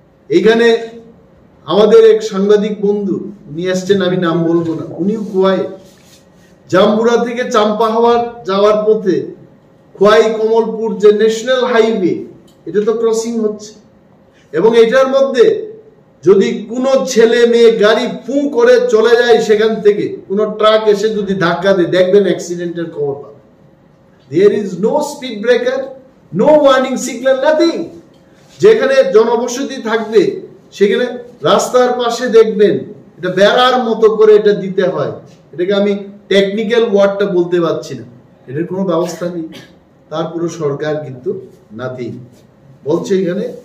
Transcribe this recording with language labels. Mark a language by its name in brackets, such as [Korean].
[Bangla] এইখানে আমাদের এক সাংবাদিক বন্ধু উনি আসছেন, আমি নাম বলবো না, উনিও খোয়াই জাম্বুরা থেকে চাম্পা যাওয়ার পথে খোয়াই কমলপুর যে ন্যাশনাল হাইওয়ে, এটা তো ক্রসিং হচ্ছে। এবং এটার মধ্যে যদি কোনো ছেলে মেয়ে গাড়ি ফু করে চলে যায়, সেখান থেকে কোনো ট্রাক এসে যদি ধাক্কা দেয়, দেখবেন অ্যাক্সিডেন্টের খবর পাবে। [English] There is no speed breaker, no warning signal, nothing. [Bangla] যেখানে জনবসতি থাকবে সেখানে রাস্তার পাশে দেখবেন এটা বেড়ার মতো করে এটা দিতে হয়। এটাকে আমি টেকনিক্যাল ওয়ার্ডটা বলতে পারছি না, এটার কোনো ব্যবস্থা নেই। তারপরে সরকার কিন্তু নাথিং বলছে। এখানে